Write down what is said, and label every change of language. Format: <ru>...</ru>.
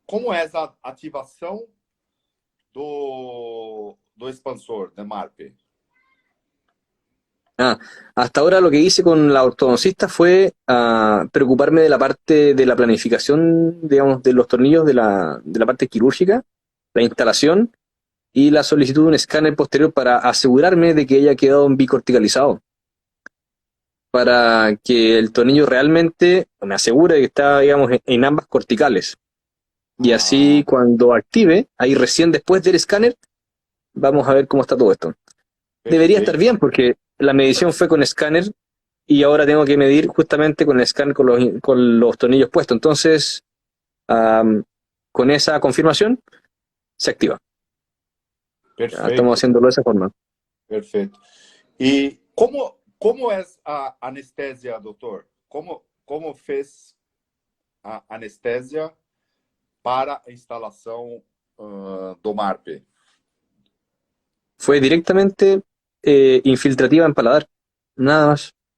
<pt>como é a ativação do expansor, de MARP?</pt> <es>Ah, hasta ahora lo que hice con la ortodoncista fue preocuparme de la parte de la planificación, digamos, de los tornillos de la parte quirúrgica, la instalación y la solicitud de un escáner posterior para asegurarme de que haya quedado bicorticalizado, para que el tornillo realmente me asegure que está, digamos, en ambas corticales. Y Ah, así cuando active, ahí recién después del escáner, vamos a ver cómo está todo esto. Debería estar</es> <pt>perfeito.</pt> <es>bien porque la medición fue con escáner y ahora tengo que medir justamente con el escáner con los tornillos puestos. Entonces, um, con esa confirmación, se activa. Ya estamos</es> <pt>Perfeito,</pt> <es>haciéndolo de esa forma.</es> <pt>perfeito. E como é a anestesia, doutor? Como fez a anestesia para a instalação do MARP?</pt> <es>Fue directamente infiltrativa en paladar, nada más,</es>